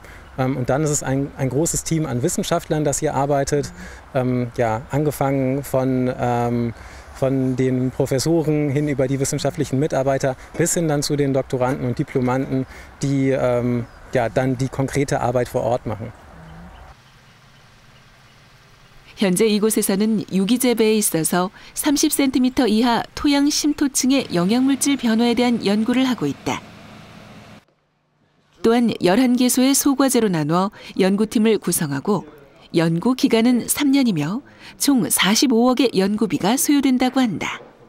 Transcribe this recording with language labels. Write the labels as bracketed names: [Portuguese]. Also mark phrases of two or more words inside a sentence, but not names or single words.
[German] Und dann ist es ein großes Team an Wissenschaftlern, das hier arbeitet, angefangen von den Professoren hin über die wissenschaftlichen Mitarbeiter bis hin dann zu den Doktoranden und Diplomanden, die dann die konkrete Arbeit vor Ort machen. [Korean] 현재 이곳에서는 유기재배에 있어서 30cm 이하 토양 심토층의 영양물질 변화에 대한 연구를 하고 있다. 또한 11개소의 소과제로 나누어 연구팀을 구성하고 연구 기간은 3년이며 총 45억의 연구비가 소요된다고 한다.